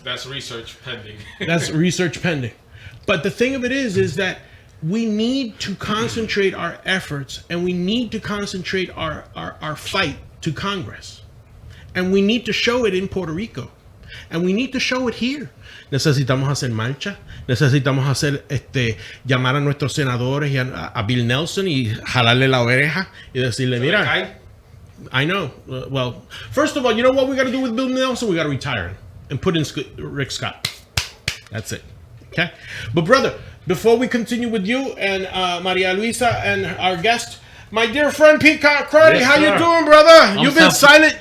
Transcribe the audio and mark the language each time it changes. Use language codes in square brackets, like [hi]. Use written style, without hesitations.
[en] That's research pending. That's research pending. But the thing of it is that we need to concentrate our efforts and we need to concentrate our fight to Congress. And we need to show it in Puerto Rico. And we need to show it here. [es] Necesitamos hacer marcha. Necesitamos hacer llamar a nuestros senadores y a Bill Nelson y jalarle la oreja y decirle, mira, [en] I know. Well, first of all, you know what we got to do with Bill Nelson? We got to retire him and put in Rick Scott. That's it. Okay? But brother, before we continue with you and Maria Luisa and our guest, my dear friend Peacock Crotty, how you doing, brother? You've been silent.